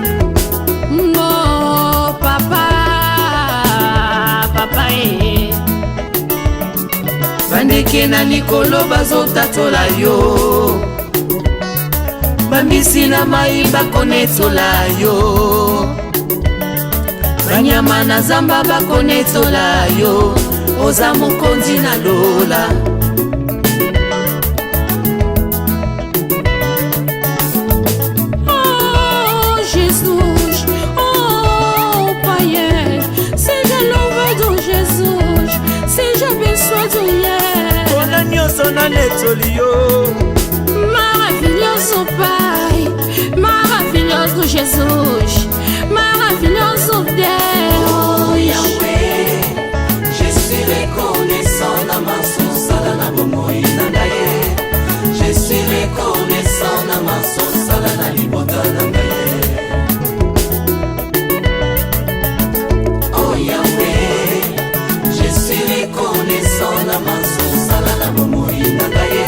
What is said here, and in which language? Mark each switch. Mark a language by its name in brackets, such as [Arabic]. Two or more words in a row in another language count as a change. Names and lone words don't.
[Lingala] Ngo papa papa bandeke na likolo bazotatola yo bambisi na mai bakonetola yo banyama na zamba bakonetola yo oza mokonzi na lola [French] Oh Jesus, oh païen, [Portuguese] seja louvado Jesus, seja abençoado yeah. [Lingala] Ona nyoso na netoli yo [Portuguese] Maravilhoso Pai, maravilhoso Jesus, maravilhoso Deus. [Lingala] Oh Yahweh, [French] je suis reconnaissant [Lingala] na maso sala na bomoi na ngaye. [French] Je suis reconnaissant [Lingala] na maso sala na libota na ngaye. Oh Yahweh, [French] je suis reconnaissant [Lingala] na maso sala na bomoi na ngaye.